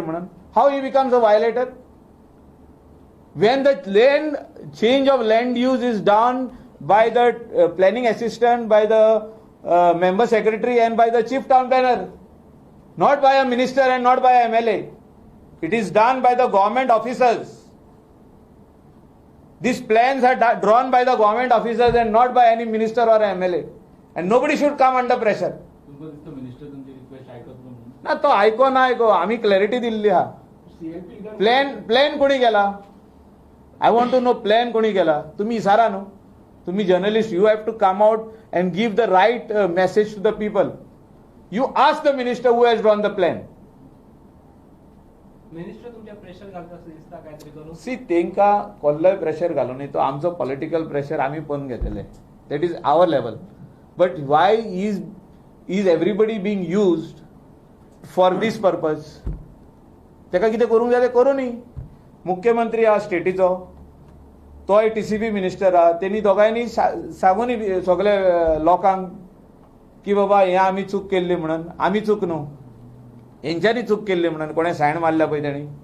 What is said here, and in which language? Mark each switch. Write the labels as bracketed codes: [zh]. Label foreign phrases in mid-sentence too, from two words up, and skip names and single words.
[en] How he becomes a violator? When the change of land use is done by the planning assistant, by the member secretary and by the chief town planner, not by a minister and not by a MLA. It is done by the government officers. These plans are drawn by the government officers and not by any minister or MLA. And nobody should come under pressure. [kok] ना तो ऐको ना ऐको, आम्ही क्लॅरिटी दिल्ली हा. प्लॅन कोणी केला? [en] I want to know plan [kok] कोणी केला. तुम्ही इसारा न्हू, तुम्ही जर्नलिस्ट, [en] You have to come out and give the right message to the people. You ask the minister who has drawn the plan. [kok] मिनिस्टर तुमच्या प्रेशर घालता असं दिसता काहीतरी करून. सी तेंका कसलोय प्रेशर घालून तो आमचो [en] political pressure [kok] आम्ही पण घेतले. [en] That is our level. But why is everybody being used for this purpose? [kok] तेका कितें करूंक जाय तें करूं न्ही. मुख्यमंत्री आहा स्टेटीचो, तोय [en] TCP minister [kok] आहा, तेणी दोगांयनी सांगून सगळे लोकांक की बाबा हे आमी चूक केल्ली म्हणून. आमी चूक न्हू, हेंच्यांनी चूक केल्ली म्हणून. कोणें सायन मारल्या पळय तेणी.